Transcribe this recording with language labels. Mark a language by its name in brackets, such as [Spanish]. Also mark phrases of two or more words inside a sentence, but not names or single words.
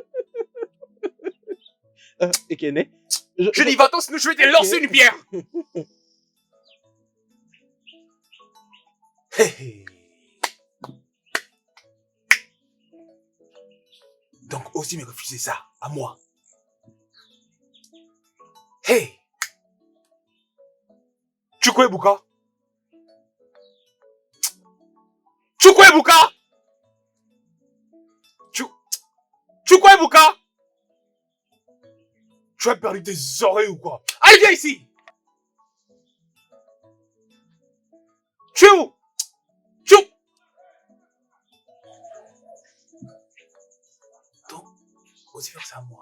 [French] Et Kenny, Je dis va-t'en, sinon je vais te lancer une pierre! Hé hé. Donc, aussi me refuser ça, à moi. Hey! Chukwuebuka! Chukwuebuka! Chukwuebuka! Tu as perdu tes oreilles ou quoi? Allez, viens ici! Tu es où? Donc, aussi faire ça à moi.